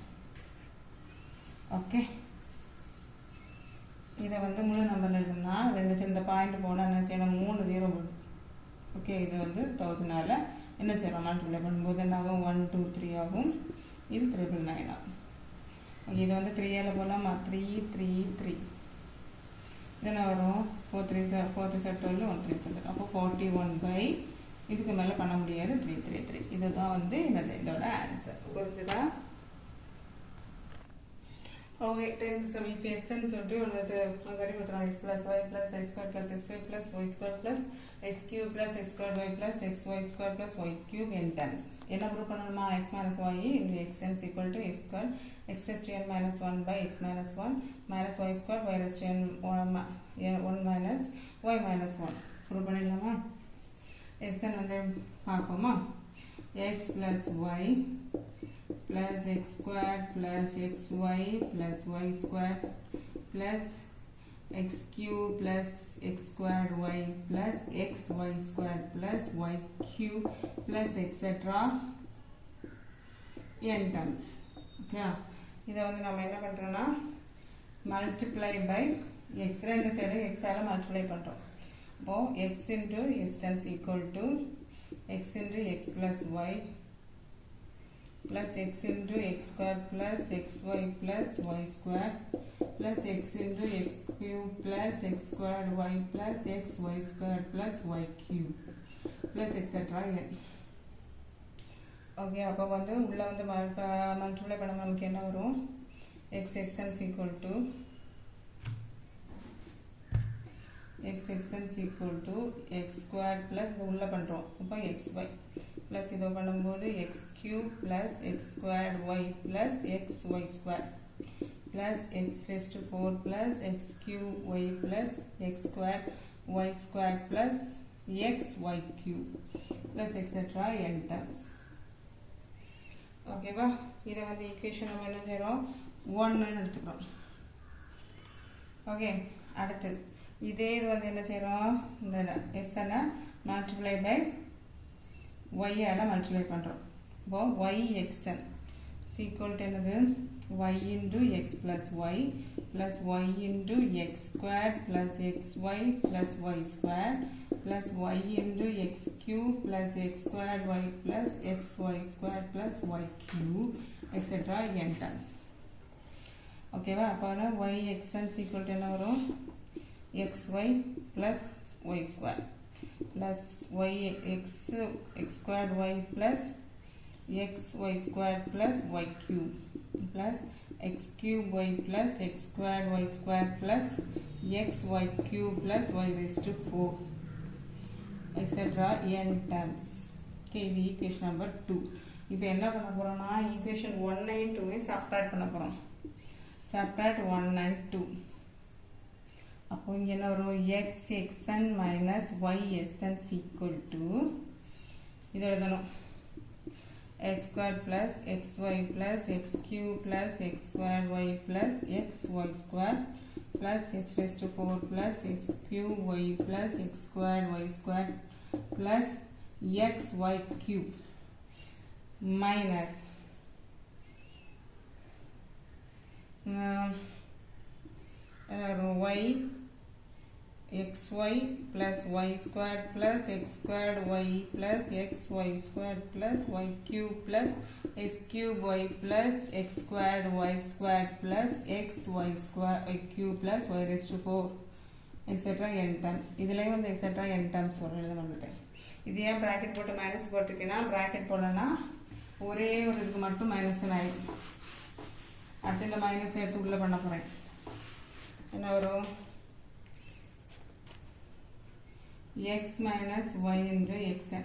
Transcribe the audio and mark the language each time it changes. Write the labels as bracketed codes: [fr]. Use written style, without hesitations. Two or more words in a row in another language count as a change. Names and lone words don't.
[ta] ஓகே இதை வந்து முழு நம்பர் எழுதுனா ரெண்டு சேர்ந்த பாயிண்ட் போனால் என்ன செய்யணும் 3 0 ஓகே இது வந்து 1000 என்ன செய்யலாம் மல்டிப்ளை பண்ணும்போது என்ன ஆகும் 1 2 3 ஆகும் இது 999 ஆகும் ஓகே இது வந்து 3 போகலாம் 3 3 3 இது என்ன வரும் 4 3 12 1 3 அப்போ 41 இதுக்கு மேலே பண்ண முடியாது 333 இதுதான் வந்து என்னது இதோட ஆன்சர் புரிஞ்சுதா ஓகே 10 சம் இப்போ எஸ்ன்னு சொல்லிட்டு ஒன்று அங்கே கொடுத்துருவாங்க [en] x plus y plus x square plus xy plus y square plus x cube plus x square y plus xy square plus y cube n times [ta] என்ன ப்ரூவ் பண்ணணுமா [en] x minus y into x n is equal to x square x raised to n minus 1 by x minus 1 minus y square y raised to n 1 minus y minus 1 [ta] ப்ரூவ் பண்ணிடலாமா SN வந்து பார்ப்போமா [en] x plus y plus x squared plus xy plus y squared plus x cube plus x squared y plus xy squared plus y cube plus etc n times okay [ta] இதை வந்து நம்ம என்ன பண்றோம்னா [en] multiply by x [ta] ரெண்டு சைடு x ஆல மல்டிப்ளை பண்றோம் அப்போ [en] x into SN is equal to x into x plus y plus x into x square plus xy plus y square plus x into x cube plus x squared y plus xy squared plus y cube plus etc n [ta] ஓகே அப்போ வந்து உள்ள வந்து மல்டிப்ளை பண்ண நமக்கு என்ன வரும் [en] xn is equal to xn is equal to x squared plus [ta] உள்ள பண்றோம் அப்போ [en] xy plus [ta] இது பண்ணும்போது [en] x cube plus x squared y plus xy squared plus x raised to 4 plus x cube y plus x squared y squared plus xy cube plus etc. n terms. [ta] ஓகேவா? இதை வந்து ஈக்குவேஷன் நம்ம என்ன செய்கிறோம், 1ன்னு எடுத்துக்கிறோம். ஓகே, அடுத்து இதே இது வந்து என்ன செய்கிறோம், இந்த எஸ்ஸனை [en] multiply by [ta] ஒய்யால் மல்டிப்ளை பண்ணுறோம். இப்போது [en] y xn equal to [ta] என்னது, [en] y into x plus y plus y into x squared plus xy plus y squared plus y into x cube plus x squared y plus xy squared plus y cube etc. n times. [ta] ஓகேவா? அப்போ [en] y xn equal to [ta] என்ன வரும், [en] xy plus y squared plus y x squared y plus xy squared plus y cube plus x cube y plus x squared y squared plus xy cube plus y raised to 4 etc. n terms. Okay, இது equation number 2. [ta] இப்போ என்ன பண்ண போறோம்னா [en] equation 1 and 2 [ta] subtract பண்ண போறோம். [en] Subtract 1 and 2. [ta] அப்போ இங்க என்ன வரும், [en] x xn minus y sn equal to [ta] இது எழுதணும், [en] x squared plus xy plus x cube plus x squared y plus xy squared plus x raised to 4 plus x cube y plus x squared y squared plus xy cube minus y xy plus y squared plus x squared y plus xy squared plus y cube plus x cube y plus x squared y squared plus xy squared y cube plus y raised to 4 etc. n terms. [ta] இதுலயும் வந்து etc. [en] n terms [ta] வரல வந்துட்டேன். இது ஏன் பிராக்கெட் போட்டு மைனஸ் போட்டுருக்கேன்னா, பிராக்கெட் போடலன்னா ஒரே ஒரு இதுக்கு மட்டும் மைனஸ் ஆயிடும். அடுத்து இந்த மைனஸ் எடுத்து உள்ள பண்ண போறேன். என்ன வரும், [en] x minus y into xn.